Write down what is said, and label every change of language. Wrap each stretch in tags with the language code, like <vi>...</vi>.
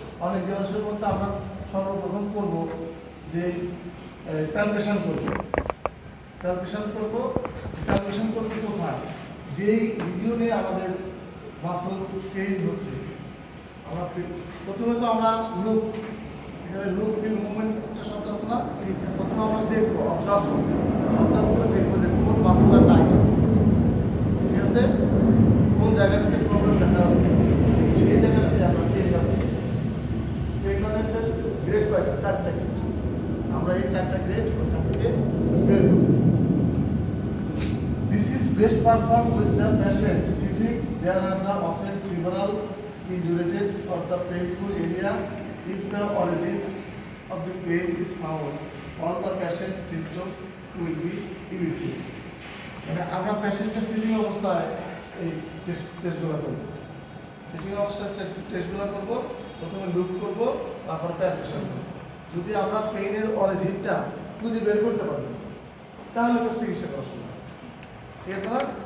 <bn>On examination বলতে আমরা সর্বপ্রথম করবো যে প্যালপেশন করবো, প্যালপেশন করবো কোথায়, যেই রিজিওনে আমাদের মাসল পেইন হচ্ছে, আমরা প্রথমে তো আমরা লুক, এখানে লুক ফিল মুভমেন্ট একটা শব্দ আছে না, প্রথমে আমরা দেখবো, অবজার্ভ করে দেখবো যে কোন মাসলটা টাইট আছে, ঠিক আছে, কোন জায়গাটাতে প্রবলেম দেখা যাচ্ছে, সেই জায়গাটাতে আমরা পেইননেসের গ্রেড কয়টা, 4টা গ্রেড, আমরা এই 4টা গ্রেড ওখান থেকে বের করব।</bn> <en>This is best performed with the patient sitting. There are the often several indurated of the painful area. If the origin of the pain is found, all the patient symptoms will be elicited.</en> <bn>মানে আমরা পেশেন্টের sitting অবস্থায় এই টেস্টগুলো করব, sitting অবস্থায় টেস্টগুলো করব, প্রথমে লুক করব, তারপর প্যালপেশন করব। যদি আমরা পেইনের অরিজিনটা খুঁজে বের করতে পারি তাহলে তো চিকিৎসা করা শুরু হয়, ঠিক আছে না।</bn>